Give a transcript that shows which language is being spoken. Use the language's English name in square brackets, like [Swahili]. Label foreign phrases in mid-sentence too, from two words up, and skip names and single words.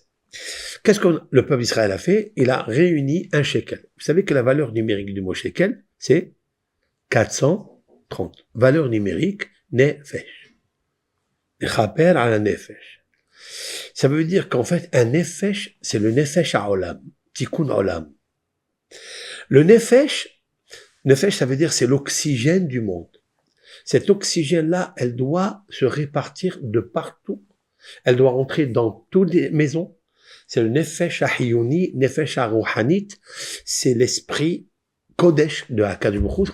[French] Qu'est-ce que le peuple d'Israël a fait? Il a réuni un shekel. Vous savez que la valeur numérique du mot shekel, c'est 430. Valeur numérique nefesh. [Hebrew] כפר על נפש. [French] Ça veut dire qu'en fait, un nefesh, c'est le [Hebrew] נפש העולם תיקון עולם. [French] Le nefesh, ça veut dire c'est l'oxygène du monde. Cet oxygène-là, elle doit se répartir de partout. Elle doit rentrer dans toutes les maisons. C'est le [Hebrew] נפש החיונית נפש הרוחנית. [French] C'est l'esprit kodesh de [Hebrew] הקדוש ברוך הוא.